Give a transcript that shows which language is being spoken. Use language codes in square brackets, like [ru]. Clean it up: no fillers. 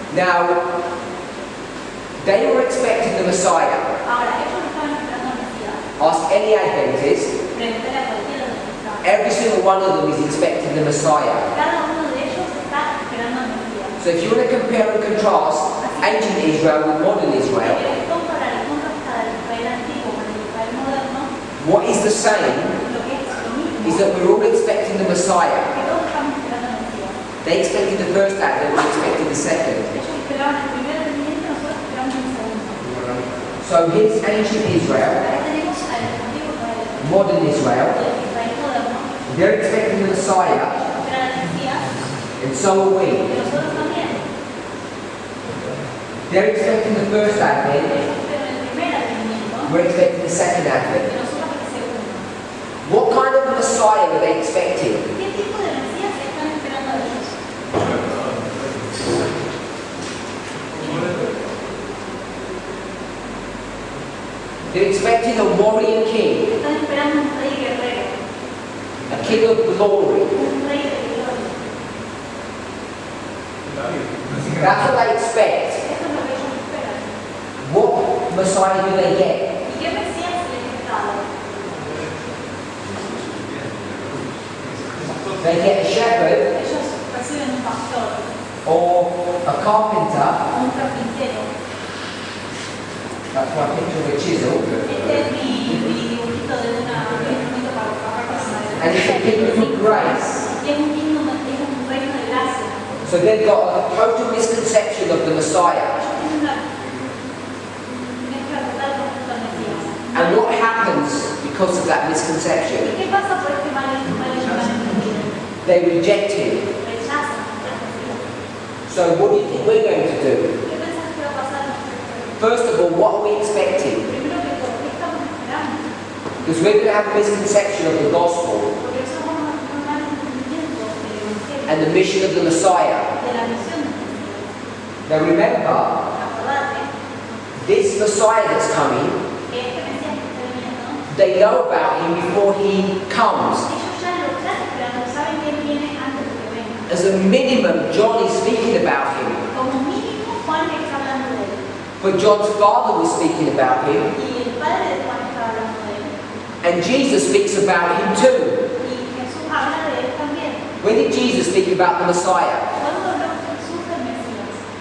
[en] Now, they were expecting the Messiah. [es] Ahora, ellos estaban esperando al Mesías. [en] Ask any Adventist, [es] Preguntarle a cualquiera de los que estaban. [en] every single one of them is expecting the Messiah. [es] Cada uno de ellos está esperando al Mesías. [en] So if you want to compare and contrast ancient Israel with modern [es] Si [en] Israel, [es] quieres comparar y contrastar el Israel antiguo con el Israel moderno, [en] what is the same [es] lo que es lo mismo [en] is that we're all expecting the Messiah. [es] que todos estamos esperando al Mesías. [en] They expected the first advent, we expected the second. [es] Ellos esperaban el primer venimiento, nosotros esperamos el segundo. [en] So here's ancient Israel, [es] Ahora tenemos al antiguo Israel, [en] modern Israel. [es] el Israel moderno, [en] They're expecting the Messiah, [es] esperan al Mesías, [en] and so are we. [es] y nosotros también. [en] They're expecting the first advent, [es] Ellos esperan el primer venimiento, [en] we're expecting the second [es] y [en] advent. [es] nosotros el segundo. [en] What kind of Messiah are they expecting? [es] ¿Qué tipo de Mesías están esperando ellos? [en] They're expecting a warrior king, [es] Están esperando un rey guerrero, [en] a king of glory. [es] un rey de gloria. [en] That's what they expect. [es] Eso es lo que ellos esperan. [en] What Messiah do they get? [es] ¿Y qué Mesías les está dado? [en] they get a shepherd [es] ellos reciben un pastor [en] or a carpenter. [es] o un carpintero. [en] That's my picture of a chisel. [es] Este es mi dibujito de un instrumento para trabajar con madera. [en] And it's a kingdom of grace. [es] Y es un reino de gracia. [en] So they've got a total misconception of the Messiah. [es] Ellos tienen una mezcla total respecto al Mesías. [en] And what happens because of that misconception? [es] ¿Y qué pasa por este malentendido? [en] They reject him. [es] Rechazan al Mesías. [en] So what do you think we're going to do? [es] ¿Qué pensás que va a pasar? [en] First of all, what are we expecting? [es] Primero que todo, ¿qué estamos esperando? [en] Because we're going to have a misconception of the gospel [es] Porque somos un malentendimiento del Evangelio, [en] and the mission of the Messiah. [es] de la misión del Mesías. [en] Now remember, [es] Acordate [en] this Messiah that's coming, [es] que este Mesías que está viniendo, [en] they know about him before he comes. [es] ellos ya lo están esperando, saben que él viene antes de que venga. [en] As a minimum, John is speaking about him. [es] Como mínimo, Juan está hablando de él. [en] But John's father was speaking about him. [es] Y el padre de Juan está hablando de él. [en] And Jesus speaks about him too. [es] Y Jesús habla de él también. [en] When did Jesus speak about the Messiah? [es] ¿Cuándo habló Jesús del Mesías?